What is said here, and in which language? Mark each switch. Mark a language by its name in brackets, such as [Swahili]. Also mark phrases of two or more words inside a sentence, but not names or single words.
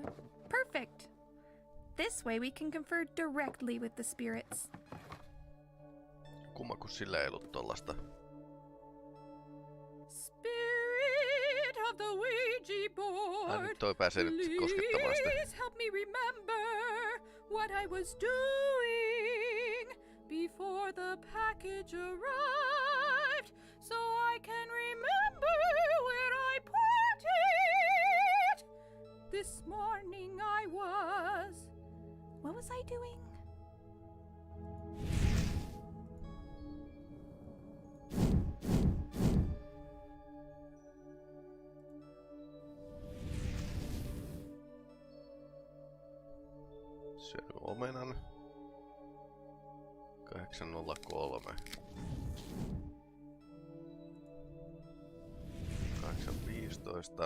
[English] Perfect. This way we can confer directly with the spirits. [Finnish] Kumma kun sillä ei ollut tollasta. [English] Spirit of the Ouija board. [Finnish] Nyt toi pääsee nyt koskettamaan sitä. [English] Please help me remember what I was doing before the package arrived, so I can remember where I put it. This morning I was... What was I doing? [Finnish] Syönyt omenan. 803. 815.